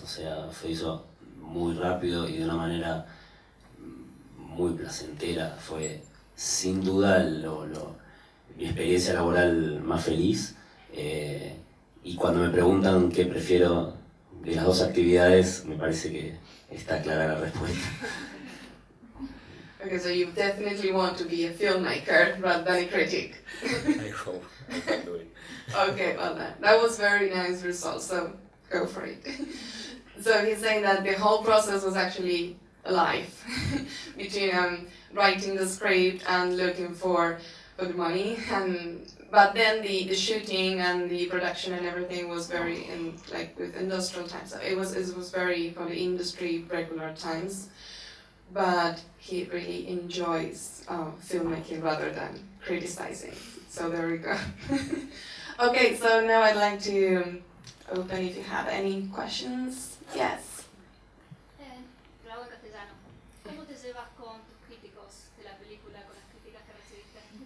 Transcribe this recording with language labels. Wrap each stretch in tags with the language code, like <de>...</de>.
<es>O sea, se hizo muy rápido y de una manera muy placentera. Fue sin duda mi experiencia laboral más feliz, y cuando me preguntan qué prefiero de las dos actividades, me parece que está clara la respuesta.</es> <en>Okay, so you definitely want to be a filmmaker rather than a critic. I hope I can do it. Okay, well that was very nice result, so go for it. So he's saying that the whole process was actually a life between writing the script and looking for the money, but then the shooting and the production and everything was very with industrial times. So it was very for the industry regular times, but he really enjoys filmmaking rather than criticizing. So there we go. Okay, so now I'd like to open if you have any questions. Yes.</en> <es>Lo hago en castellano. ¿Cómo te llevas con tus críticos de la película, con las críticas que recibiste?</es>